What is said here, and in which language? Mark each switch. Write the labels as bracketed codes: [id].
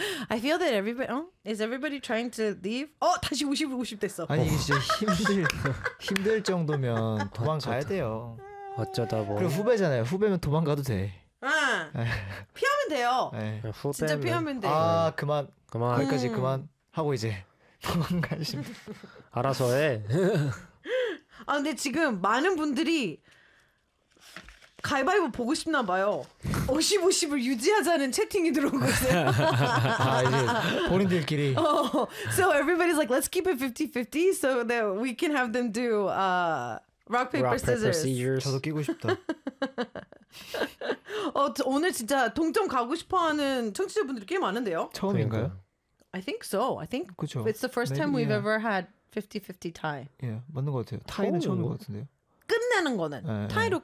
[en] I feel that everybody, is everybody trying to leave? [ko] 어, 다시 50, 50 됐어. 아니, 이게 진짜 힘들 정도면 도망가야 돼요. 어쩌다 보니. 그리고 후배잖아요. 후배면 도망가도 돼. 피하면 돼요. 후배면. 진짜 피하면 돼. 아, 그만. 그만. 여기까지 그만 하고 이제 도망가십니다. 알아서 해. 아, 근데 지금 많은 분들이 가위바위보 보고 싶나 봐요. 50-50을 유지하자는 채팅이 들어오고 있어요. 아, 이제 본인들끼리. [en] So everybody's like, let's keep it 50-50 so that we can have them do rock, paper, rock, scissors. Paper, scissors. [ko] 저도 끼고 싶다. 오늘 진짜 동점 가고 싶어하는 청취자분들이 꽤 많은데요. 처음인가요? [en] I think so. I think [ko] 그쵸. [en] it's the first time we've ever had 50-50 tie. [ko] 예, yeah, 맞는 것 같아요. 타이는 처음인 것 같은데요. 끝나는 거는 네, 타이로 네.